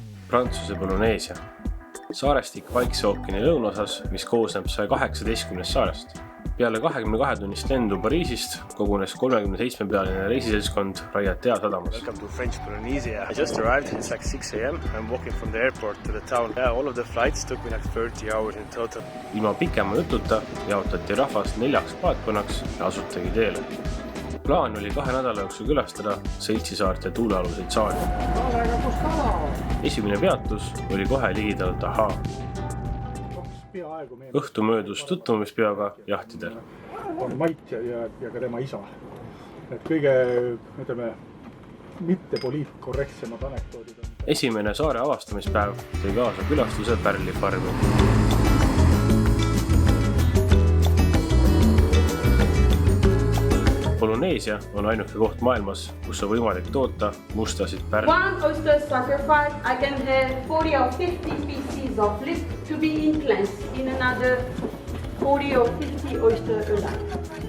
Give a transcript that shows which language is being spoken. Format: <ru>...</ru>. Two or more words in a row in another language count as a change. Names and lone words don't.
<et>Prantsuse Polüneesia. Saarestik Vaikse ookeani lõunaosas, mis koosneb 118 saarest. Peale 22 tunnist lendu Pariisist kogunes 37-pealine reisiseltskond Raiatea sadamas.</et> <en>Welcome to French Polynesia. I just arrived, it's like 6 a.m. I'm walking from the airport to the town. All of the flights took me like 30 hours in total.</en> <et>Ilma pikema jututa jaotati rahvast 4 paatkonnaks ja asutagi teele. Plaan oli 2 nädala jooksul külastada Seltsisaart ja tuulealuseid saari. Esimene peatus oli kohe ligidalt Aha. Õhtu möödus tutvumispeoga jahtidel. On Mait ja ka tema isa. Et kõige, ütleme, mitte poliitkorrektsemad anekdoodid. Esimene saare avastamispäev tõi kaasa külastuse Pärlifarmi. Polüneesia on ainuke koht maailmas, kus on võimalik toota mustasid pärli.</et> <en>One oyster sacrifice, I can have 40 or 50 pieces of lip to be implanted in another 40 or 50 oyster alive.</en>